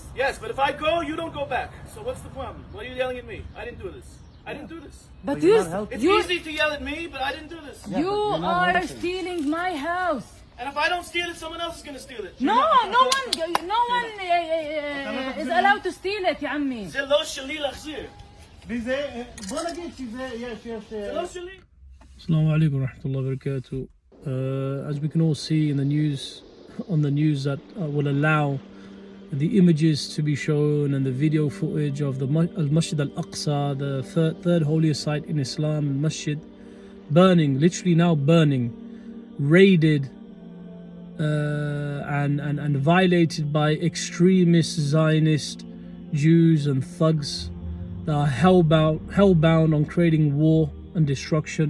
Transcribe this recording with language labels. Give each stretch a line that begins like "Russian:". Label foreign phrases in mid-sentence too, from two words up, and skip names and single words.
English: Yes, but if I go, you don't go back. So what's the problem? Why are you yelling at me? I didn't do this. I didn't do this. But It's easy to yell at me, but I didn't do this. you are stealing my house. And if I don't steal it, someone else is going to steal it. No one is allowed to steal it,
Arabic: يا عمي.
Hebrew: זה לא שלי להחזיר. בוא נגיד שיש... זה לא שלי.
Arabic: السلام عليكم ورحمة الله وبركاته.
English: As we can all see in the news, that will allow the images to be shown and the video footage of the Masjid al-Aqsa, the third holiest site in Islam, Masjid, burning, literally now burning, raided and violated by extremist Zionist Jews and thugs that are hellbound on creating war and destruction.